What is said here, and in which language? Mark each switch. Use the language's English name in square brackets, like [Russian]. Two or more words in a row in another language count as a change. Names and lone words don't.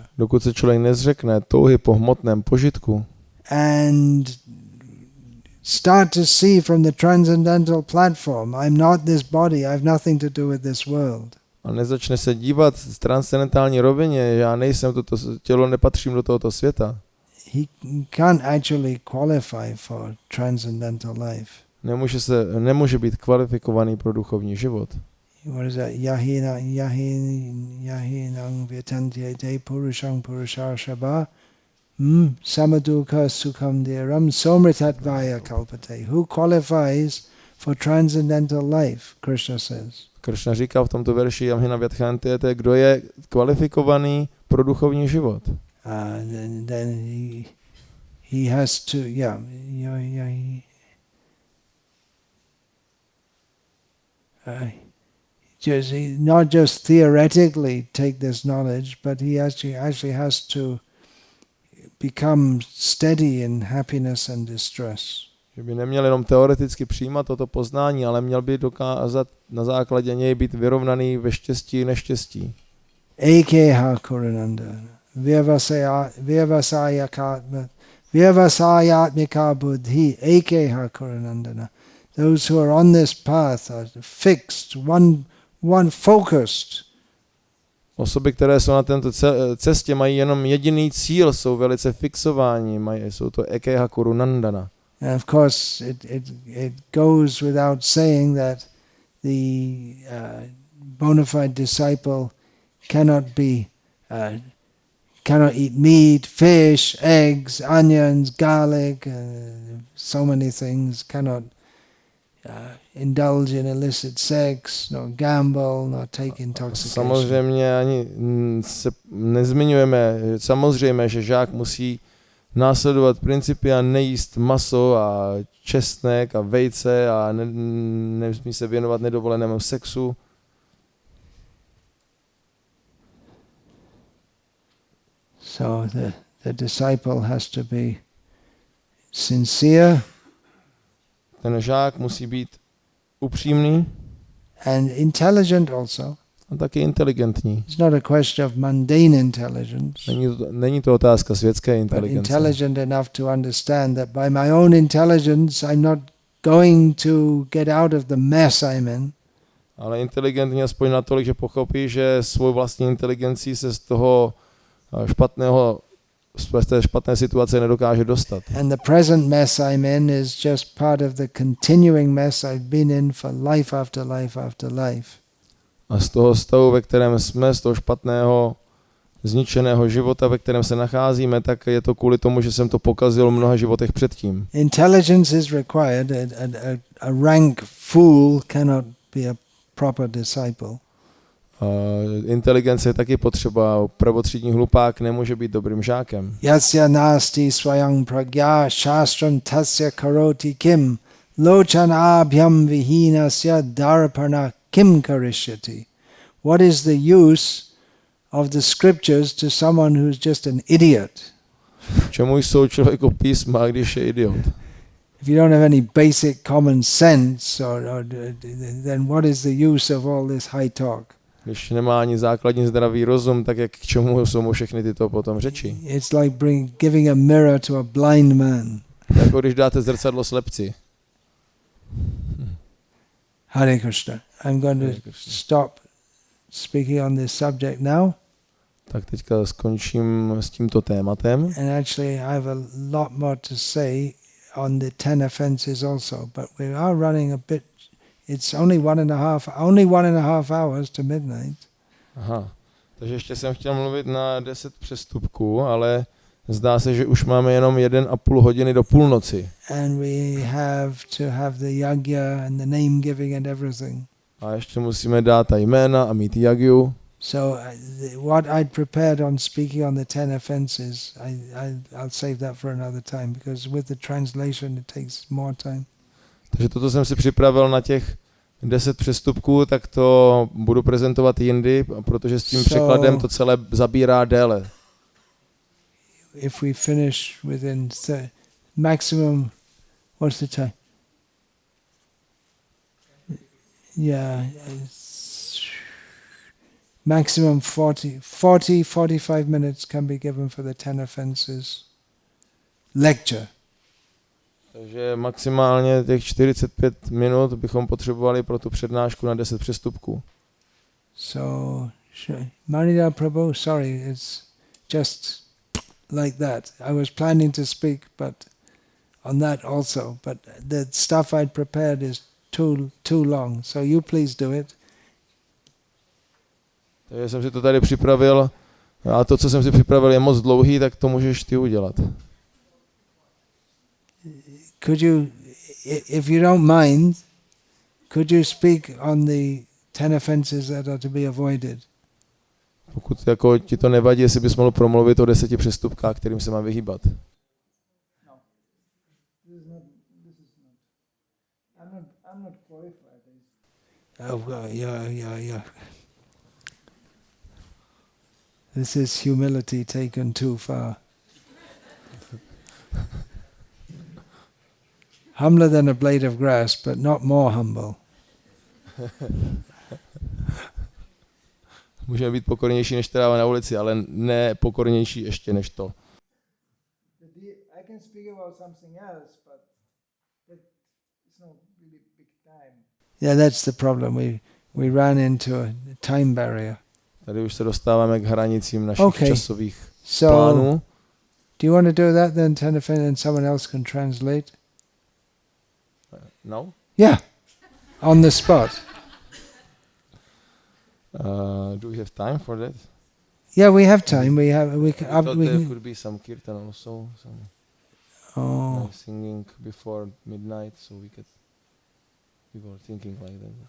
[Czech] Dokud se člověk nezřekne touhy po hmotném požitku [English] and start to see from the transcendental platform, I'm not this body, I have nothing to do with this world. [Czech] a nezačne se dívat z transcendentální rovině, já nejsem toto tělo, nepatřím do tohoto světa, [English] He can't actually qualify for transcendental life. [Czech] Nemůže být kvalifikovaný pro duchovní život. [English] What is that? [Sanskrit] यं हि न व्यथयन्त्येते पुरुषं पुरुषर्षभ समदुःख सुखं धीरं सोऽमृतत्वाय कल्पते. [English] Who qualifies for transcendental life? Krishna says. [Czech] Krishna říká v tomto verši [Sanskrit] यं हि न व्यथयन्त्येते, [Czech] kdo je kvalifikovaný pro duchovní život. [English] Then he has to not just theoretically take this knowledge, but he actually has to become steady in happiness and distress. [Czech] Že by neměl jenom teoreticky přijímat toto poznání, ale měl by dokázat na základě něj být vyrovnaný ve štěstí i neštěstí. [Sanskrit] एकेह कुरुनन्द व्यवसायात्मिका बुद्धि एकेह कुरुनन्दन. [English] Those who are on this path are fixed, one focused. [Czech] Osoby, které jsou na této cestě, mají jenom jediný cíl, jsou velice fixováni, jsou to [Sanskrit] एकेह कुरुनन्दन. [English] And of course, it goes without saying that the bona fide disciple cannot eat meat, fish, eggs, onions, garlic, so many things. Cannot indulge in illicit sex, nor gamble, nor take intoxication. [Czech] Samozřejmě ani se nezmiňujeme, samozřejmě, že žák musí následovat principy a nejíst maso a česnek a vejce a nesmí se věnovat nedovolenému sexu. [English] So the disciple has to be sincere. [Czech] Ten žák musí být upřímný [English] and intelligent also. [Czech] A taky inteligentní. [English] It's not a question of mundane intelligence. [Czech] Není to otázka světské inteligence. [English] But intelligent enough to understand that by my own intelligence I'm not going to get out of the mess I'm in. [Czech] Ale inteligentní aspoň natolik, že pochopí, že svou vlastní inteligencí se z té špatné situace nedokáže dostat. [English] And the present mess I'm in is just part of the continuing mess I've been in for life after life after life. [Czech] A z toho stavu, ve kterém jsme, z toho špatného, zničeného života, ve kterém se nacházíme, tak je to kvůli tomu, že jsem to pokazil v mnoha životech předtím. [English] Intelligence is required. A rank fool cannot be a proper disciple. [Czech] Inteligence je taky potřeba. Prvotřídní hlupák nemůže být dobrým žákem. [Sanskrit] यस्य नास्ति स्वयं प्रज्ञा शास्त्रं तस्य करोति किम् लोचनाभ्यां विहीनस्य दर्पणः किं करिष्यति. [English] What is the use of the scriptures to someone who's just an idiot? [Czech] Čemu jsou člověku písma, když je idiot? [English] If you don't have any basic common sense, then what is the use of all this high talk? [Czech] Když nemá ani základní zdravý rozum, tak jak k čemu jsou mu všechny tyto potom řeči? [English] It's like giving a mirror to a blind man. [Czech] Jako když dáte zrcadlo slepci. [English] Hare Krishna. I'm going to stop speaking on this subject now. [Czech] Tak teďka skončím s tímto tématem. [English] And actually I have a lot more to say on the 10 offenses also, but we are running a bit. It's only one and a half hours to midnight. [Czech] Aha. Takže ještě jsem chtěl mluvit na 10 přestupků, ale zdá se, že už máme jenom 1,5 hodiny do půlnoci. [English] And we have to have the yagya and the name giving and everything. [Czech] A ještě musíme dát ta jména a mít yagyu. [English] So what I'd prepared on speaking on the 10 offenses, I'll save that for another time, because with the translation it takes more time. [Czech] Takže toto jsem si připravil na těch 10 přestupků, tak to budu prezentovat jindy, protože s tím překladem to celé zabírá déle. [English] If we finish within maximum, what's the time? Yeah, maximum 45 minutes can be given for the 10 offenses. Lecture. [Czech] Takže maximálně těch 45 minut bychom potřebovali pro tu přednášku na 10 přestupků. [English] So, Manida Prabhu, sorry, it's just like that. I was planning to speak, but on that also, but the stuff I'd prepared is too long. So you please do it. [Czech] Takže jsem si to tady připravil a to, co jsem si připravil, je moc dlouhý, tak to můžeš ty udělat. [English] Could you, if you don't mind, could you speak on the 10 offenses that are to be avoided? [Czech] Pokud jako ti to nevadí, jestli bys mohl promluvit o 10 přestupkách, kterým se má vyhýbat. [English] I'm not qualified. Oh, yeah. This is humility taken too far. Humbler than a blade of grass, but not more humble. [Czech] Můžeme být pokornější než tráva na ulici, ale ne pokornější ještě než to. [English] I can speak about something else, but it's not really big time. Yeah, that's the problem. We ran into a time barrier. [Czech] Tady už se dostáváme k hranicím našich časových plánů. plánů. [English] Do you want to do that then, Tenefin, and someone else can translate? No? Yeah, on the spot. Do we have time for that? Yeah, we have time. There could be some kirtan also, some singing before midnight, so we were thinking like that.